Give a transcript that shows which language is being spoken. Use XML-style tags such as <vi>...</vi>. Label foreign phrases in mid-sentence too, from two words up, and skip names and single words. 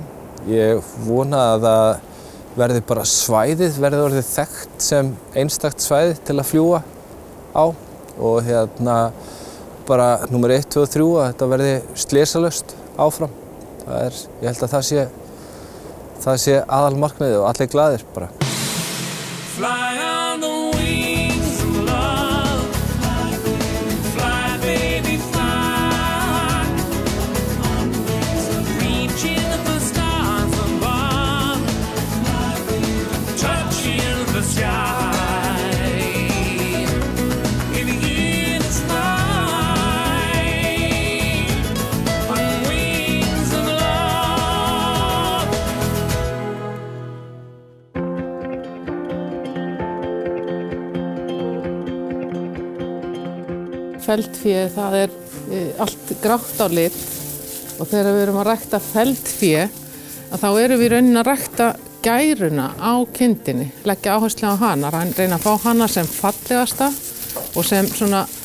<is>Ég vona að það verði bara svæðið, verði orðið þekkt sem einstakt svæði til að fljúga á. Og bara númer 1, 2 og 3 að þetta verði slysalaust áfram. Ég held að það sé aðalmarkmiðið og allir glaðir bara.</is> <en>Fly on the wings of love, fly baby fly, reaching the stars above, touching the sky, in the sky, on wings of love.</en> <is>Feldfé, það allt grátt á lit og þegar við erum að rækta feldfé þá erum við í rauninni að rækta gæruna á kindinni, leggja áherslu á hana, reyna að fá hana sem fallegasta og sem svona</is>